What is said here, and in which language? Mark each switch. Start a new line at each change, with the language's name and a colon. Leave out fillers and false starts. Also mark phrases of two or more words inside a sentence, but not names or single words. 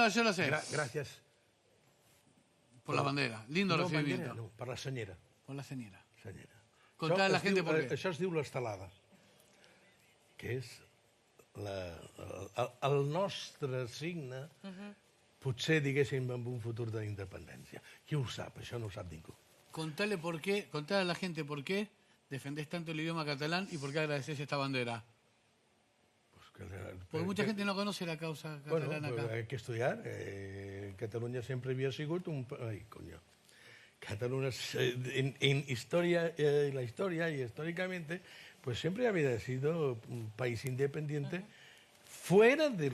Spanish: yo lo sé. Gracias. Por la bandera. Lindo recibimiento.
Catalan: Bandera, no, per la senyera.
Spanish: Por la senyera. Senyera. Contá a la gente por què.
Catalan: Això es diu l'estelada, que és el nostre signe, potser, diguéssim, en un futur d'independència. Qui ho sap? Això no ho sap ningú.
Spanish: Contale a la gente por qué defendés tanto el idioma catalán y por qué agradecés esta bandera. Porque mucha gente no conoce la causa catalana acá. Hay que estudiar. Cataluña siempre había sido un... Ay, coño. Cataluña, en historia, la historia y históricamente, pues siempre había sido un país independiente fuera del...